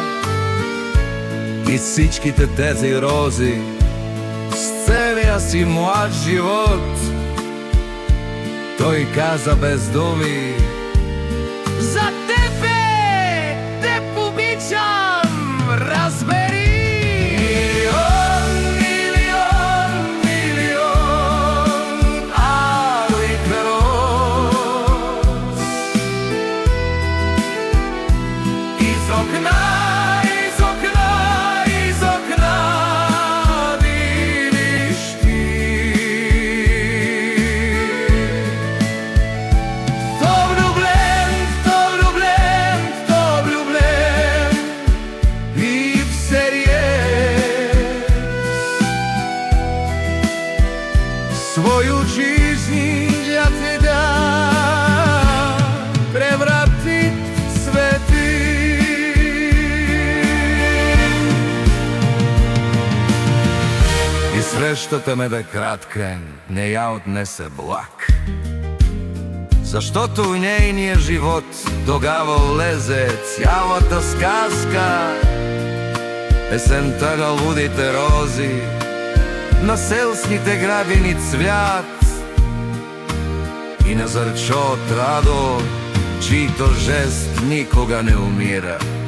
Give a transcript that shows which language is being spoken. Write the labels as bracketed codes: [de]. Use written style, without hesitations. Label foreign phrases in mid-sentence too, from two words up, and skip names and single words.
[bg] И всичките тези рози с целия си млад живот той каза без думи: за тебе, те обичам, разбери. [ru] Из окна, из окна, из окна видиш ти. Кто влюблен, кто влюблен, кто влюблен и всерьез свою жизнь для тебя превратит в цветы. [bg] И срещата ме бе кратка, не я отнесе влак, защото в нейния живот тогава влезе цялата сказка. Есента на лудите рози, на селските градини цвят и на Зарчо от Радо, чийто жест никога не умира.